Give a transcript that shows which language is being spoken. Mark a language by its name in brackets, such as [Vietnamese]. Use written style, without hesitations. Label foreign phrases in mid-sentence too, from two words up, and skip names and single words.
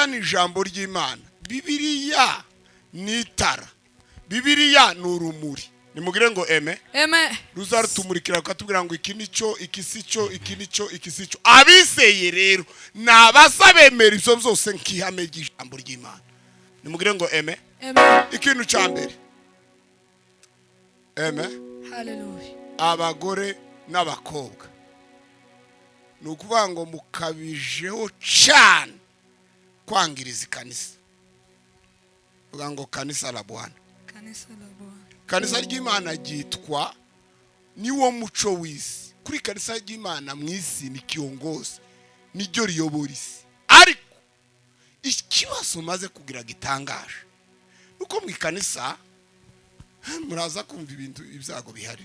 [Kinyarwanda] ni ijambo ry'Imana Bibiliya ni itara Bibiliya ni urumuri nimugire ngo amen ruzarutumurikira ukatubwira ngo iki nicyo ikisico iki nicyo ikisico abiseye rero nabasabemera ibyo byose nkihame ry'ijambo ry'Imana nimugire ngo amen ikintu cya mbere amen haleluya abagore n'abakobwa nukuvuga ngo mukabijeho cyane kwangiriza ikanisa vuga ngo [Swahili] kanisa la Bwana. Kanisa la Bwana. [Kinyarwanda] Kanisa ry'Imana ryitwa niwo muco w'isi. Kuri kanisa ry'Imana mw'isi [Swahili] ni kiongozi, [Kinyarwanda] niryo riyobora isi. Ariko ikibazo maze kugira gitangaje nuko mu kanisa muraza kumva ibintu ibyago bihari.